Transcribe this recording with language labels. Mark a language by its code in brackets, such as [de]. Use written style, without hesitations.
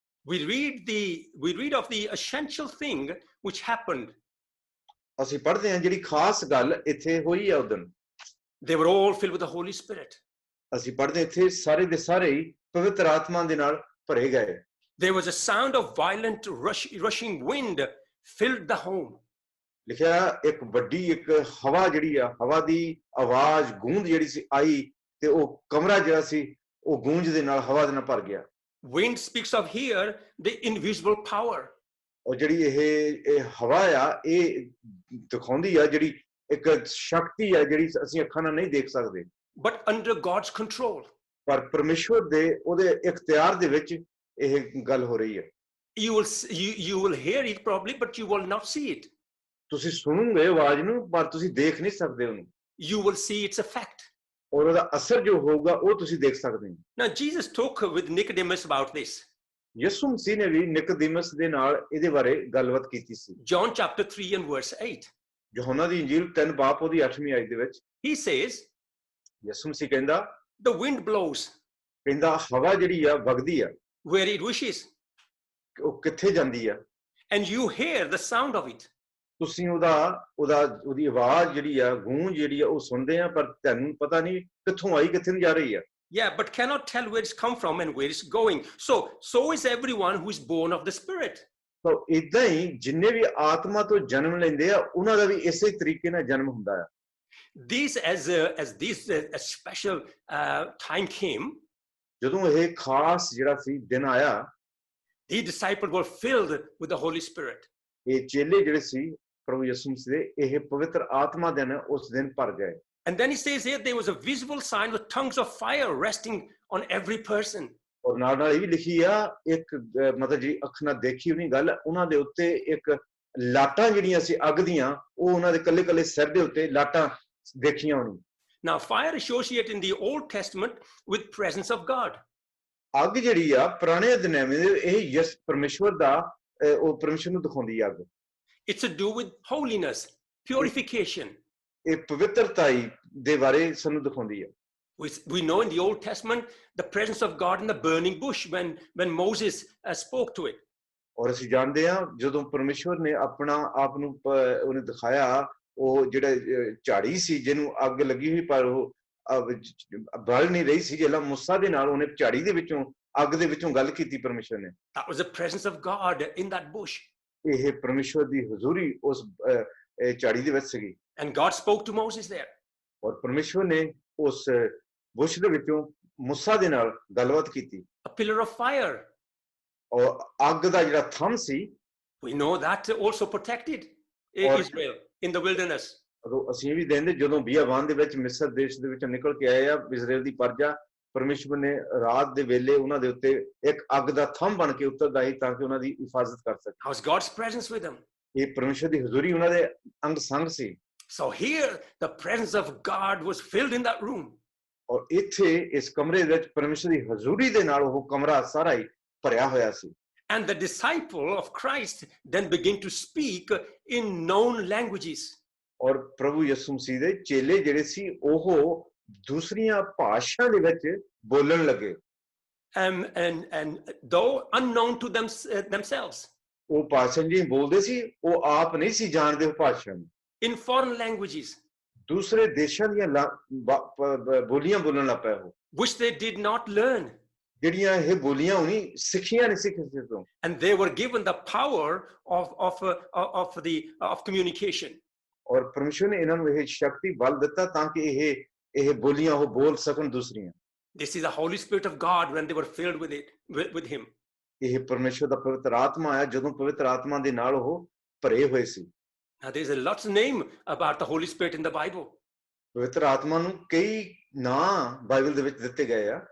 [en] we read of the essential thing which happened. [pa] ਅਸੀਂ ਪੜ੍ਹਦੇ ਹਾਂ ਜਿਹੜੀ ਖਾਸ ਗੱਲ ਇੱਥੇ ਹੋਈ ਆ ਉਦੋਂ। [en] They were all filled with the Holy Spirit. [pa] ਅਸੀਂ ਪੜ੍ਹਦੇ ਇੱਥੇ ਸਾਰੇ ਦੇ ਸਾਰੇ ਹੀ ਪਵਿੱਤਰ ਆਤਮਾ ਦੇ ਨਾਲ ਭਰੇ ਗਏ। [en] There was a sound of violent rushing wind filled the home. [pa] ਲਿਖਿਆ ਇੱਕ ਵੱਡੀ ਇੱਕ ਹਵਾ ਜਿਹੜੀ ਆ ਹਵਾ ਦੀ ਆਵਾਜ਼ ਗੂੰਜ ਜਿਹੜੀ ਸੀ ਆਈ ਤੇ ਉਹ ਕਮਰਾ ਜਿਹੜਾ ਸੀ ਉਹ ਗੂੰਜ ਦੇ ਨਾਲ ਹਵਾ ਦੇ ਨਾਲ ਭਰ ਗਿਆ। [en] Wind speaks of here the invisible power. [pa] ਔਰ ਜਿਹੜੀ ਇਹ ਹਵਾ ਆ ਇਹ ਦਿਖਾਉਂਦੀ ਆ ਜਿਹੜੀ ਇੱਕ ਸ਼ਕਤੀ ਆ ਜਿਹੜੀ ਅਸੀਂ ਅੱਖਾਂ ਨਾਲ ਨਹੀਂ ਦੇਖ ਸਕਦੇ। [en] But under God's control. [pa] ਪਰ ਪਰਮੇਸ਼ਵਰ ਦੇ ਉਹਦੇ ਇਖਤਿਆਰ ਦੇ ਵਿੱਚ ਇਹ ਗੱਲ ਹੋ ਰਹੀ ਹੈ। [en] You will hear it probably, but you will not see it. [pa] ਤੁਸੀਂ ਸੁਣੋਗੇ ਆਵਾਜ਼ ਨੂੰ ਪਰ ਤੁਸੀਂ ਦੇਖ ਨਹੀਂ ਸਕਦੇ ਉਹਨੂੰ। [en] You will see its effect. [pa] ਔਰ ਉਹਦਾ ਅਸਰ ਜੋ ਹੋਊਗਾ ਉਹ ਤੁਸੀਂ ਦੇਖ ਸਕਦੇ ਹੋ। [en] Now Jesus talked with Nicodemus about this. [pa] ਯਿਸੂ ਮਸੀਹ ਨੇ ਵੀ ਨਿਕੋਦੀਮਸ ਦੇ ਨਾਲ ਇਹਦੇ ਬਾਰੇ ਗੱਲਬਾਤ ਕੀਤੀ ਸੀ। [en] John chapter 3 and verse 8. [pa] ਯਹੋਨਾ ਦੀ ਇੰਜੀਲ 3 ਬਾਪ ਉਹਦੀ 8ਵੀਂ ਆਇਤ ਦੇ ਵਿੱਚ [en] He says, [pa] ਯਿਸੂ ਮਸੀਹ ਕਹਿੰਦਾ [en] the wind blows [pa] ਕਹਿੰਦਾ ਹਵਾ ਜਿਹੜੀ ਆ ਵਗਦੀ ਆ [en] where it wishes, [pa] ਉਹ ਕਿੱਥੇ ਜਾਂਦੀ ਆ [en] and you hear the sound of it. [pa] ਤੁਸੀਂ ਉਹਦੀ ਆਵਾਜ਼ ਜਿਹੜੀ ਆ ਗੂੰਜ ਜਿਹੜੀ ਆ ਉਹ ਸੁਣਦੇ ਆ ਪਰ ਤੁਹਾਨੂੰ ਪਤਾ ਨਹੀਂ ਕਿੱਥੋਂ ਆਈ ਕਿੱਥੇ ਨੂੰ ਜਾ ਰਹੀ ਆ। [en] Yeah, but cannot tell where it's come from and where it's going. So is everyone who is born of the Spirit. [pa] ਤਾਂ ਇਦਾਂ ਹੀ ਜਿੰਨੇ ਵੀ ਆਤਮਾ ਤੋਂ ਜਨਮ ਲੈਂਦੇ ਆ ਉਹਨਾਂ ਦਾ ਵੀ ਇਸੇ ਤਰੀਕੇ ਨਾਲ ਜਨਮ ਹੁੰਦਾ ਆ। [en] This as this a special time came, [pa] ਜਦੋਂ ਇਹ ਖਾਸ ਜਿਹੜਾ ਸੀ ਦਿਨ ਆਇਆ [en] the disciples were filled with the Holy Spirit. [pa] ਇਹ ਚੇਲੇ ਜਿਹੜੇ ਸੀ ਪ੍ਰਭੂ ਯਿਸੂ ਮਸੀਹ ਦੇ ਇਹ ਪਵਿੱਤਰ ਆਤਮਾ ਦੇ ਨਾਲ ਉਸ ਦਿਨ ਭਰ ਗਏ। [en] And then he says here there was a visible sign with tongues of fire resting on every person. [pa] ਔਰ ਨਾਲ ਨਾਲ ਇਹ ਵੀ ਲਿਖੀ ਆ ਇੱਕ ਮਤਲਬ ਜਿਹੜੀ ਅੱਖ ਨਾਲ ਦੇਖੀ ਹੋਣੀ ਗੱਲ ਉਹਨਾਂ ਦੇ ਉੱਤੇ ਇੱਕ ਲਾਟਾਂ ਜਿਹੜੀਆਂ ਸੀ ਅੱਗ ਦੀਆਂ ਉਹ ਉਹਨਾਂ ਦੇ ਕੱਲੇ ਕੱਲੇ ਸਿਰ ਦੇ ਉੱਤੇ ਲਾਟਾਂ ਦੇਖੀਆਂ ਹੋਣੀ। [en] Now fire associated in the Old Testament with presence of God. [pa] ਅੱਗ ਜਿਹੜੀ ਆ ਪੁਰਾਣੇ ਦਿਨਾਂ ਵਿੱਚ ਇਹ ਯਿਸੂ ਪਰਮੇਸ਼ਵਰ ਦਾ ਉਹ ਪਰਮੇਸ਼ਵਰ ਨੂੰ ਦਿਖਾਉਂਦੀ ਆ ਅੱਗ। [en] It's to do with holiness, purification. [pa] ਇਹ ਪਵਿੱਤਰਤਾਈ ਦੇ ਬਾਰੇ ਸਾਨੂੰ ਦਿਖਾਉਂਦੀ ਆ। [en] We know in the Old Testament the presence of God in the burning bush when Moses spoke to it. [pa] ਔਰ ਅਸੀਂ ਜਾਣਦੇ ਹਾਂ ਜਦੋਂ ਪਰਮੇਸ਼ਵਰ ਨੇ ਆਪਣਾ ਆਪ ਨੂੰ ਉਹਨੇ ਦਿਖਾਇਆ ਉਹ ਜਿਹੜਾ ਝਾੜੀ ਸੀ ਜਿਹਨੂੰ ਅੱਗ ਲੱਗੀ ਹੋਈ ਪਰ ਉਹ ਬਲ ਨਹੀਂ ਰਹੀ ਸੀ ਜਿਹੜਾ मूसा ਦੇ ਨਾਲ ਉਹਨੇ ਝਾੜੀ ਦੇ ਵਿੱਚੋਂ ਅੱਗ ਦੇ ਵਿੱਚੋਂ ਗੱਲ ਕੀਤੀ ਪਰਮੇਸ਼ਵਰ ਨੇ। [en] That was the presence of God in that bush. [pa] ਇਹ ਪਰਮੇਸ਼ਵਰ ਦੀ ਹਜ਼ੂਰੀ ਉਸ ਝਾੜੀ ਦੇ ਵਿੱਚ ਸੀਗੀ। [en] And God spoke to Moses there. [pa] ਔਰ ਪਰਮੇਸ਼ਵਰ ਨੇ ਉਸ ਬੁਸ਼ ਦੇ ਵਿੱਚੋਂ मूसा ਦੇ ਨਾਲ ਗੱਲਬਾਤ ਕੀਤੀ। [en] A pillar of fire. [pa] ਔਰ ਅੱਗ ਦਾ ਜਿਹੜਾ ਥੰਮ ਸੀ [en] we know that also protected Israel in the wilderness. [pa] ਅਸੀਂ ਵੀ ਦੇਖਦੇ ਜਦੋਂ ਬਿਆਬਾਨ ਦੇ ਵਿੱਚ ਮਿਸਰ ਦੇਸ਼ ਦੇ ਵਿੱਚੋਂ ਨਿਕਲ ਕੇ ਆਏ ਆ ਇਜ਼ਰਾਈਲ ਦੀ ਪਰਜਾ ਪਰਮੇਸ਼ਵਰ ਨੇ ਰਾਤ ਦੇ ਵੇਲੇ ਉਹਨਾਂ ਦੇ ਉੱਤੇ ਇੱਕ ਅੱਗ ਦਾ ਥੰਮ ਬਣ ਕੇ ਉਤਰਦਾ ਸੀ ਤਾਂ ਕਿ ਉਹਨਾਂ ਦੀ ਹਿਫਾਜ਼ਤ ਕਰ ਸਕੇ। [en] How's God's presence with them? [pa] ਇਹ ਪਰਮੇਸ਼ਵਰ ਦੀ ਹਜ਼ੂਰੀ ਉਹਨਾਂ ਦੇ ਅੰਗ ਸੰਗ ਸੀ। [en] So here the presence of God was filled in that room. [pa] ਔਰ ਇੱਥੇ ਇਸ ਕਮਰੇ ਵਿੱਚ ਪਰਮੇਸ਼ਵਰ ਦੀ ਹਜ਼ੂਰੀ ਦੇ ਨਾਲ ਉਹ ਕਮਰਾ ਸਾਰਾ ਹੀ ਭਰਿਆ ਹੋਇਆ ਸੀ। [en] And the disciple of Christ then begin to speak in known languages. [pa] ਔਰ ਪ੍ਰਭੂ ਯਿਸੂ ਮਸੀਹ ਦੇ ਚੇਲੇ ਜਿਹੜੇ ਸੀ ਉਹ ਦੂਸਰੀਆਂ ਭਾਸ਼ਾ ਦੇ ਵਿੱਚ ਬੋਲਣ ਲੱਗੇ। [en] And though unknown to themselves. [pa] ਉਹ ਭਾਸ਼ਾ ਜੀ ਬੋਲਦੇ ਸੀ, ਉਹ ਆਪ ਨਹੀਂ ਸੀ ਜਾਣਦੇ ਉਹ ਭਾਸ਼ਾ ਨੂੰ। [en] in foreign languages, [pa] ਦੂਸਰੇ ਦੇਸ਼ਾਂ ਦੀਆਂ ਬੋਲੀਆਂ ਬੋਲਣ ਲੱਗ ਪਏ ਉਹ, [en] which they did not learn. [pa] ਜਿਹੜੀਆਂ ਇਹ ਬੋਲੀਆਂ ਉਹਨੀ ਸਿੱਖੀਆਂ ਨਹੀਂ ਸੀ ਕਿਸੇ ਤੋਂ। [en] And they were given the power of communication. [pa] ਔਰ ਪਰਮੇਸ਼ਵਰ ਨੇ ਇਹਨਾਂ ਨੂੰ ਇਹ ਸ਼ਕਤੀ ਬਲ ਦਿੱਤਾ ਤਾਂ ਕਿ ਇਹ ਬੋਲੀਆਂ ਉਹ ਬੋਲ ਸਕਣ ਦੂਸਰੀਆਂ। [en] This is the Holy Spirit of God when they were filled with Him. [pa] ਇਹ ਪਰਮੇਸ਼ਵਰ ਦਾ ਪਵਿੱਤਰ ਆਤਮਾ ਆਇਆ ਜਦੋਂ ਪਵਿੱਤਰ ਆਤਮਾ ਦੇ ਨਾਲ ਉਹ ਭਰੇ ਹੋਏ ਸੀ। [en] Now there's a lot of name about the Holy Spirit in the Bible. [pa] ਪਵਿੱਤਰ ਆਤਮਾ ਨੂੰ ਕਈ ਨਾਂ ਬਾਈਬਲ ਦੇ ਵਿੱਚ ਦਿੱਤੇ ਗਏ ਆ।